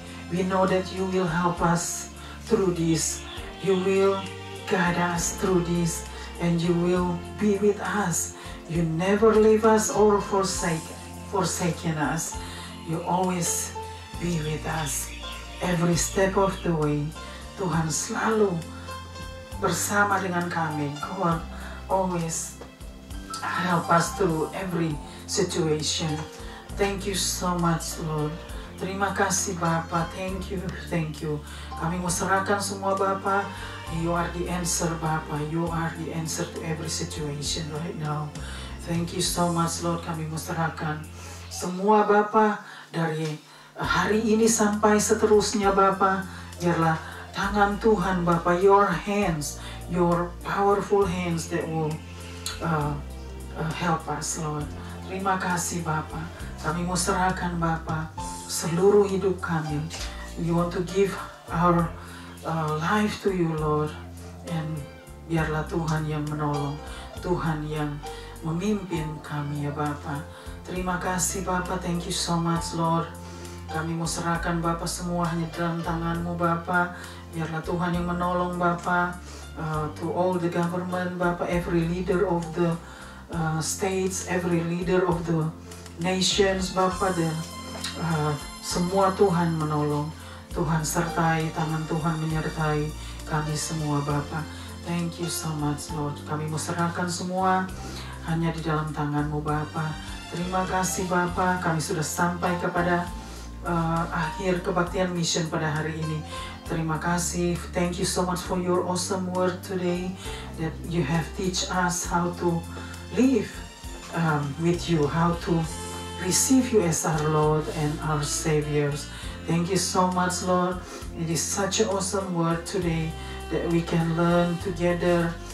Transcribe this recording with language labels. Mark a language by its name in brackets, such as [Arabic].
[English] We know that you will help us through this. You will guide us through this, and you will be with us. You never leave us or forsaken us. You always be with us every step of the way. [Indonesian] Tuhan selalu bersama dengan kami. [English] God always help us through every situation. Thank you so much, Lord. [Indonesian] Terima kasih Bapa. [English] Thank you. [Indonesian] Kami mau serahkan semua Bapa. [English] You are the answer [Indonesian] Bapa. [English] You are the answer to every situation right now. Thank you so much Lord. [Indonesian] Kami mau serahkan semua Bapa dari hari ini sampai seterusnya Bapa. Biarlah tangan Tuhan [English] Bapa, your hands, your powerful hands that will help us Lord. [Indonesian] Terima kasih Bapa. Kami mau serahkan Bapa seluruh hidup kami. [English] We want to give our life to you Lord. [Indonesian] And biarlah Tuhan yang menolong, Tuhan yang memimpin kami ya Bapa. Terima kasih Bapa. [English] Thank you so much Lord. [Indonesian] Kami mau serahkan Bapa semuanya dalam tangan-Mu Bapa. Biarlah Tuhan yang menolong Bapa. [English] To all the government Bapa, every leader of the states, every leader of the nations Bapa, [Indonesian] semua Tuhan menolong. Tuhan sertai, tangan Tuhan menyertai kami semua Bapa. [English] Thank you so much Lord. [Indonesian] Kami mau serahkan semua hanya di dalam tangan-Mu Bapa. Terima kasih Bapa. Kami sudah sampai kepada akhir kebaktian mission pada hari ini. Terima kasih. [English] Thank you so much for your awesome word today, that you have teach us how to live with you, how to receive you as our Lord and our Saviors. Thank you so much Lord. It is such an awesome word today that we can learn together.